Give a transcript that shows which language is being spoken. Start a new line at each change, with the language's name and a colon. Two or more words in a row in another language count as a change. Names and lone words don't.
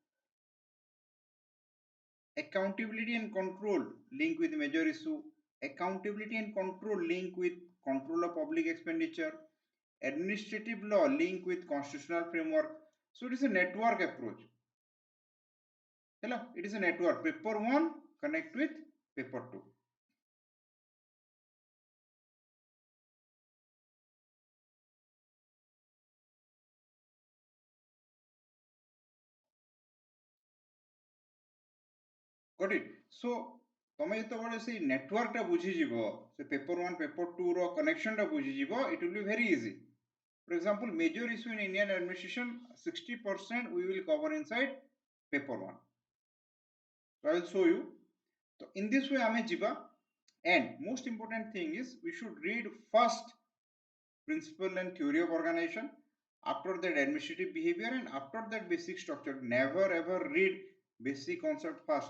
English: accountability and control linked with major issue accountability and control linked with control of public expenditure administrative law linked with constitutional framework so it is a network approach hello it is a network paper 1 connect with paper 2 got it so
Odia: ତମେ ଯେତେବେଳେ ସେଇ ନେଟୱାର୍କଟା ବୁଝିଯିବ ସେ
English: paper 1 paper 2
Odia: ର କନେକ୍ସନଟା ବୁଝିଯିବ
English: it will be very easy for example major issue in Indian administration 60% we will cover inside paper 1 so I will show you so in this way
Odia: ଆମେ ଯିବା
English: and most important thing is we should read first principle and theory of organization after that administrative behavior and after that basic structure never ever read basic concept